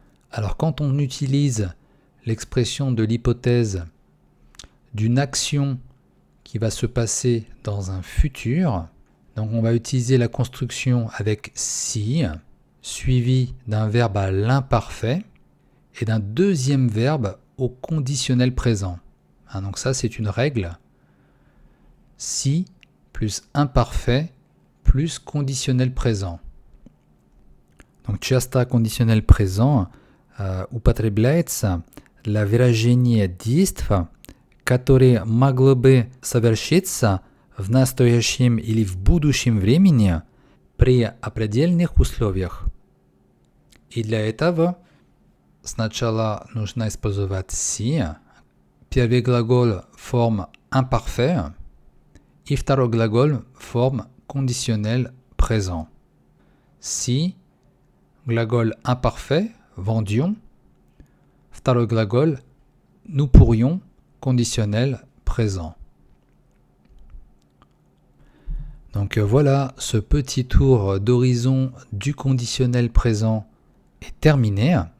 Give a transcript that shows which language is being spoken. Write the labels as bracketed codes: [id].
[fr] Alors quand on utilise l'expression de l'hypothèse d'une action qui va se passer dans un futur, donc on va utiliser la construction avec si, suivi d'un verbe à l'imparfait et d'un deuxième verbe au conditionnel présent. Donc ça c'est une règle. Si plus imparfait plus conditionnel présent. [ru] Donc часто conditionnel présent употребляется для выражения действий, которые могло бы совершиться в настоящем или в будущем времени при определенных условиях. И для этого сначала нужно использовать si, первый глагол форме imparfait и второй глагол форме conditionnel présent. [fr] Si, [ru] gлагол [fr] imparfait, vendions, [ru] второй глагол [fr] nous pourrions, conditionnel présent. Donc voilà, ce petit tour d'horizon du conditionnel présent est terminé.